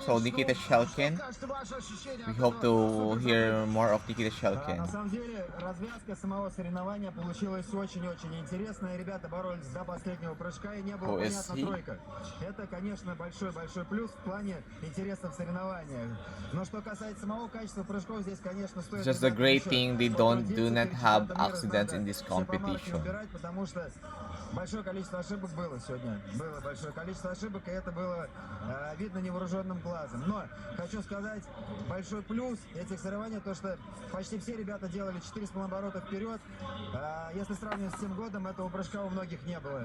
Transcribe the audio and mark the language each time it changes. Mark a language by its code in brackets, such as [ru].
[en] So Nikita Shelkin. We hope to hear more of Nikita Shelkin. [ru] На самом деле, развязка самого соревнования получилась очень-очень интересная. Ребята боролись до последнего прыжка, и не было понятна тройка. Это, конечно, большой-большой плюс в плане интереса в соревнованиях. Но что касается самого качества прыжков, здесь, конечно, стоит... [en] Just a great thing they do not have accidents in this competition. [ru] Потому что большое количество ошибок было сегодня. Было большое количество ошибок, и это было видно невооруженным глазом. Но хочу сказать, большой плюс этих соревнований, то что почти все ребята делали 4,5 оборота вперед. Если сравнивать с тем годом, этого прыжка у многих не было.